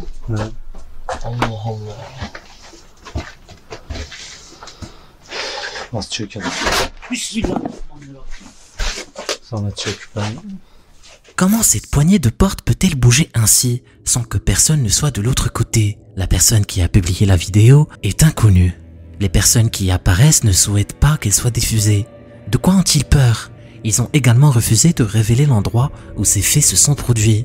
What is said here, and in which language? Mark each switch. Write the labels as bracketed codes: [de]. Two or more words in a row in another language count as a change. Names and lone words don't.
[tr] Evet. Allah Allah. Az çökelim. Bismillahirrahmanirrahim. Sana çök ben. [fr] Comment cette poignée de porte peut-elle bouger ainsi sans que personne ne soit de l'autre côté? La personne qui a publié la vidéo est inconnue. Les personnes qui y apparaissent ne souhaitent pas qu'elle soit diffusée. De quoi ont-ils peur? Ils ont également refusé de révéler l'endroit où ces faits se sont produits.